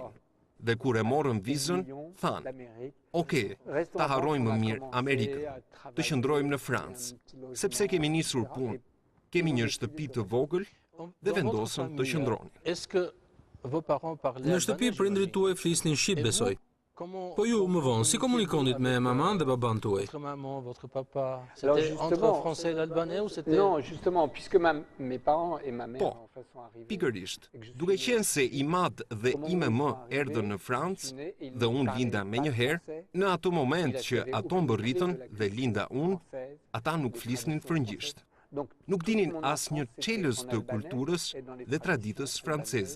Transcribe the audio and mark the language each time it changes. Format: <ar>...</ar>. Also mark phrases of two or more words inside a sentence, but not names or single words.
<sq>Dhe kur e morëm vizën, thanë, "Oke, ta harrojmë më mirë Amerikën, të qëndrojmë në Francë, sepse kemi nisur punë, kemi një shtëpi të vogël dhe vendosën të qëndronin." Në shtëpi prindrit tuaj flisnin shqip, besoj. Po ju më vonë, si komunikonit me maman dhe baban tuaj?</sq> <fr>Votre maman, votre papa, Alors, c'était entre justement, français et l'albanais ou c'était... Non, justement, puisque mes parents et ma mère Po, en fait, sont arrivés.</fr> <sq>pikërisht, duke qenë se i madh dhe i me më erdhën në Francë dhe unë linda me njëherë, në ato moment që ato mbërritën dhe linda unë, ata nuk flisnin frëngjisht. Nuk dinin asnjë çelës të kulturës dhe traditës franceze.</sq>